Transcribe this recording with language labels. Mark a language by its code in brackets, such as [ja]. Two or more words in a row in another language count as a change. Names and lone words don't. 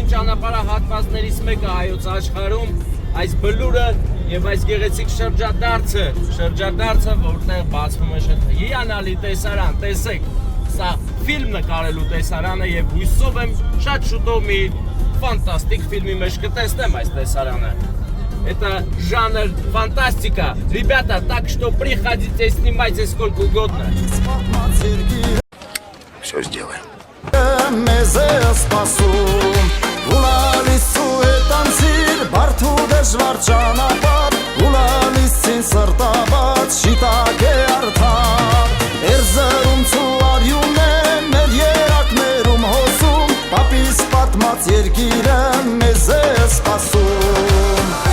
[hy] ճանապարհահատվածներից մեկը հայոց աշխարհում այս բլուրը եւ այս գեղեցիկ շրջադարձը, որտեղ բացվում է շատ հիանալի տեսարան, տեսեք, սա ֆիլմ նկարելու տեսարանը եւ հույսով եմ շատ шутով մի ֆանտաստիկ ֆիլմի մեջ կտեսնեմ այս տեսարանը։ [ru] Это жанр фантастика. Ребята, так что приходите, снимайте сколько угодно. Все сделаем. [hy] Մեզ է սպասում Ուլալիսու հետ անցիր Բարդ ու դժվար ճանապարհ Ուլալիսին սրտաբաց Շիտակ է արդար Էրզրումցու արյուն է Մեր երակներում հոսում Պապիս պատմած երկիրը մեզ է սպասում